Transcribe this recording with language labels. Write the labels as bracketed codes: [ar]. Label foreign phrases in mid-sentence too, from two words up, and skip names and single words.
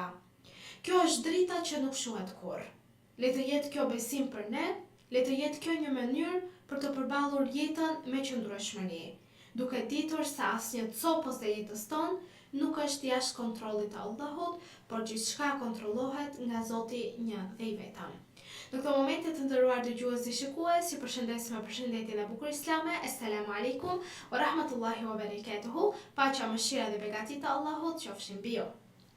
[sq] Kjo është drita që nuk shuhet kurrë. Le të jetë kjo besim për ne, le të jetë kjo një mënyrë për të përballur jetën me qëndrueshmëri, duke ditur se asnjë copës e jetës tonë nuk është jashtë kontrollit të Allahut, por gjithçka kontrollohet nga Zoti një dhe i vetëm. Në këtë momente të nderuar dëgjues dhe shikues, ju përshëndes me përshëndetjen e bukur islame. [ar] السلام عليكم ورحمة الله وبركاته. [sq] Paqja, mëshira dhe begati të Allahut qofshin mbi ju.